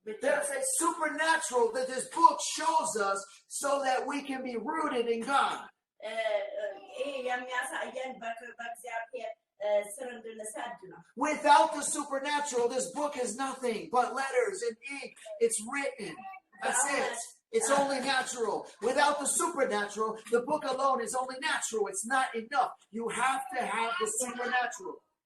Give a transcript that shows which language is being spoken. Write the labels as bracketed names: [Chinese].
[English] There's a supernatural that this book shows us so that we can be rooted in God. [Amharic] ይሄ የሚያሳየን በእግዚአብሔር ስር እንድንሰድ ነው። [English] Without the supernatural, this book is nothing but letters and ink. It's written. That's it. It's only natural. Without the supernatural, the book alone is only natural. It's not enough. You have to have the supernatural.